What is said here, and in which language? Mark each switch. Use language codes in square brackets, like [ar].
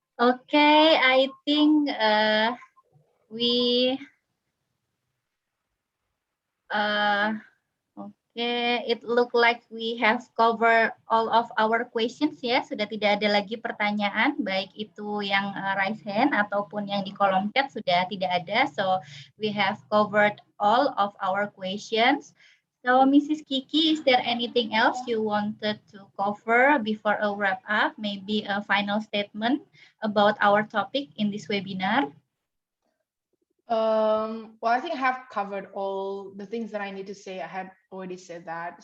[en] Okay, I think okay, it look like we have covered all of our questions ya. [id] Sudah tidak ada lagi pertanyaan, baik itu yang [en] raise hand [id] ataupun yang di kolom chat sudah tidak ada. [en] So we have covered all of our questions. So Mrs. Kiky, is there anything else you wanted to cover before a wrap up? Maybe a final statement about our topic in this webinar? Well, I think I have covered all the things that I need to say. I had already said that.